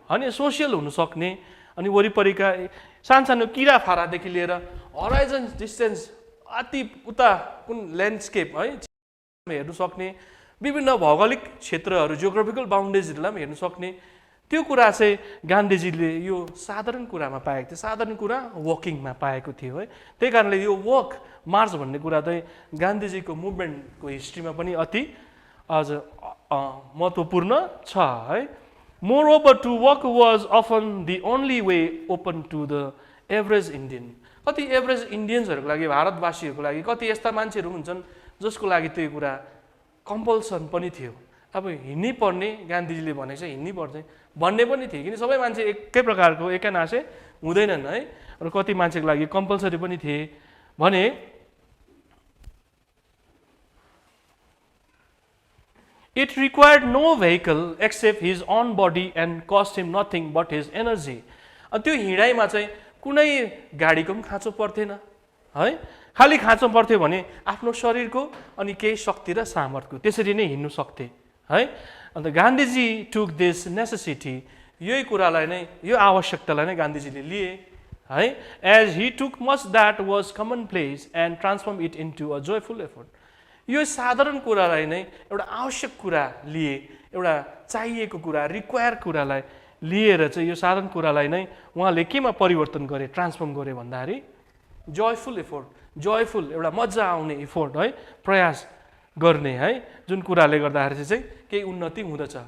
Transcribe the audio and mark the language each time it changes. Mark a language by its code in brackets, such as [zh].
[ne] अनि सोसियल हुनु सक्ने, अनि वरिपरिका सानसानो किरा फारादेखि लिएर हराइजन डिस्टेन्स अति उता कुन ल्यान्डस्केप है हेर्नु सक्ने, विभिन्न भौगोलिक क्षेत्रहरू जियोग्राफिकल बााउन्ड्रिजहरूलाई पनि हेर्नु सक्ने, त्यो कुरा चाहिँ गान्धीजीले यो साधारण कुरामा पाएको थियो, साधारण कुरा वकिङमा पाएको थियो है। त्यही कारणले यो वक मार्च भन्ने कुरा चाहिँ गान्धीजीको मुभमेन्टको हिस्ट्रीमा पनि अति अझ महत्त्वपूर्ण छ है। [en] More over to work was often the only way open to the average Indian. [ne] कति एभरेज इन्डियन्सहरूको लागि, भारतवासीहरूको लागि कति यस्ता मान्छेहरू हुन्छन् जसको लागि त्यो कुरा कम्पल्सन पनि थियो। अब हिँड्नै पर्ने, गान्धीजीले भनेको चाहिँ हिँड्नै पर्छ भन्ने पनि थियो, किन सबै मान्छे एकै प्रकारको एकै नासे हुँदैनन् है। र कति मान्छेको लागि कम्पल्सरी पनि थिए भने [en] It required no vehicle except his own body and cost him nothing but his energy. [ne] अनि त्यो हिँडाइमा चाहिँ कुनै गाडीको पनि खाँचो पर्थेन है, खालि खाँचो पर्थ्यो भने आफ्नो शरीरको अनि केही शक्ति र सामर्थ्यको, त्यसरी नै हिँड्नु सक्थे है। [en] and Gandhiji took this necessity, [ne] यही कुरालाई नै, यो आवश्यकतालाई नै गान्धीजीले लिए है। [en] As he took much that was commonplace and transform it into a joyful effort. [ne] यो साधारण कुरालाई नै एउटा आवश्यक कुरा लिए, एउटा चाहिएको कुरा, रिक्वायर कुरालाई लिएर चाहिँ यो साधारण कुरालाई नै उहाँले केमा परिवर्तन गरे, ट्रान्सफर्म गरे भन्दाखेरि जोयफुल एफोर्ट, जोयफुल एउटा मजा आउने एफोर्ट है, प्रयास गर्ने है, जुन कुराले गर्दाखेरि चाहिँ केही उन्नति हुँदछ।